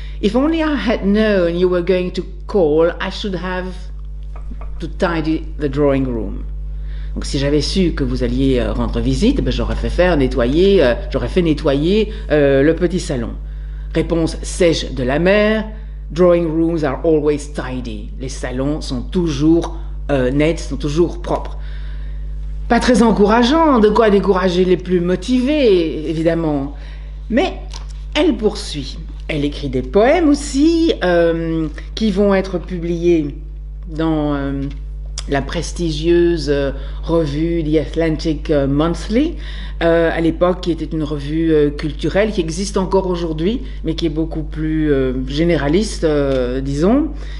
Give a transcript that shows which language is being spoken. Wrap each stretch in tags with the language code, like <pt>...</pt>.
<en>If only I had known you were going to call, I should have to tidy the drawing room.</en> <fr>Donc, si j'avais su que vous alliez rendre visite, ben, j'aurais fait nettoyer le petit salon. Réponse sèche de la mère.</fr> <en>Drawing rooms are always tidy.</en> <fr>Les salons sont toujours nets, sont toujours propres. Pas très encourageant, de quoi décourager les plus motivés, évidemment. Mais elle poursuit. Elle écrit des poèmes aussi, qui vont être publiés dans la prestigieuse revue The Atlantic Monthly, à l'époque, qui était une revue culturelle, qui existe encore aujourd'hui, mais qui est beaucoup plus généraliste, disons.</fr>